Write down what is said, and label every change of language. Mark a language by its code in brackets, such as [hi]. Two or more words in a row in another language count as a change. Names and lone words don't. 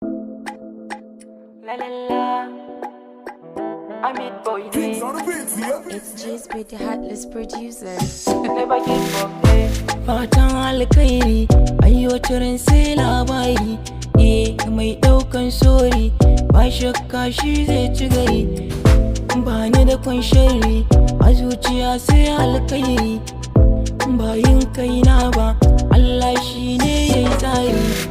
[en] La la la. I'm it boy Kings day. on the beats, yeah. It's G's with the heartless producer. Never give up, eh. [ha] Fatan alkhairi, ai wata ran sai labari. Eh, mai ɗaukan sori, ba shakka shi zai ci gari. Ba ni da kun sharri, a zuciya sai alkhairi. Ba yin kaina ba, Allah shi ne ya yi tsari.